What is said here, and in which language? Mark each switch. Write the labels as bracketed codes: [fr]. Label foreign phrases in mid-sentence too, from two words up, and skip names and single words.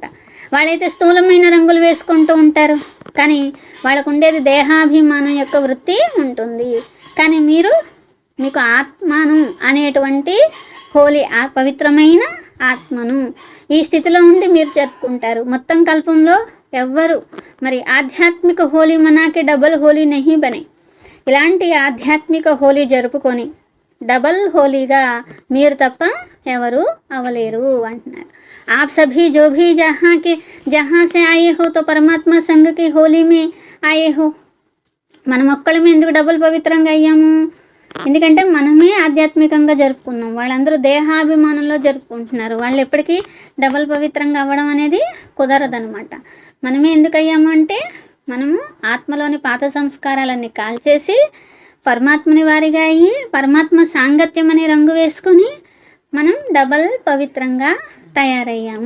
[te] వాళ్ళైతే స్థూలమైన రంగులు వేసుకుంటూ ఉంటారు, కానీ వాళ్ళకు ఉండేది దేహాభిమానం యొక్క వృత్తి ఉంటుంది. కానీ మీకు ఆత్మను అనేటువంటి హోలీ పవిత్రమైన ఆత్మను ఈ స్థితిలో ఉండి మీరు జరుపుకుంటారు. మొత్తం కల్పంలో ఎవ్వరు మరి [hi] आध्यात्मिक होली मनाके डबल होली नहीं बने. [te] ఇలాంటి ఆధ్యాత్మిక హోలీ జరుపుకొని డబల్ హోలీగా మీరు తప్ప ఎవరు అవ్వలేరు అంటున్నారు. [hi] आप सभी जो भी जहाँ से आए हो तो परमात्मा संघ की होली में आए हो. [te] మనం ఒక్కళ్ళమే ఎందుకు డబుల్ పవిత్రంగా అయ్యాము? ఎందుకంటే మనమే ఆధ్యాత్మికంగా జరుపుకున్నాం, వాళ్ళందరూ దేహాభిమానంలో జరుపుకుంటున్నారు. వాళ్ళు ఎప్పటికీ డబుల్ పవిత్రంగా అవ్వడం అనేది కుదరదనమాట. మనమే ఎందుకు అయ్యాము అంటే మనము ఆత్మలోని పాత సంస్కారాలన్నీ కాల్చేసి పరమాత్మని వారిగా అయ్యి పరమాత్మ సాంగత్యం అనే రంగు వేసుకొని మనం డబల్ పవిత్రంగా తయారయ్యాము.